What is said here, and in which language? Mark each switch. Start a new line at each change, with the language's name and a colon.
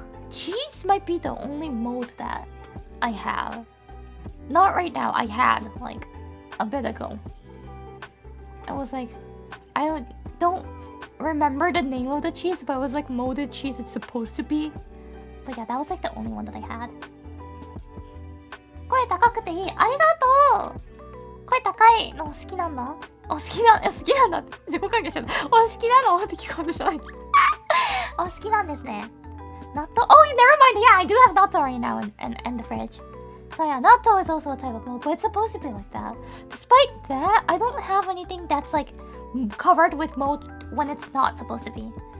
English: Cheese might be the only mold that I have. Not right now. I had, like, a bit ago. I was like, I don't remember the name of the cheese, but it was like molded cheese it's supposed to be. But yeah, that was like the only one that I had.
Japanese: 声高くていい。ありがとう。声高いの好きなんだ。好きなんだって。自己関係しちゃった。好きなのって聞こうとしたない。好きなんですね。
English: 納豆 Oh, never mind. Yeah, I do have natto right now in the fridge. So yeah, natto is also a type of mold, but it's supposed to be like that. Despite that, I don't have anything that's like covered with mold when it's not supposed to be.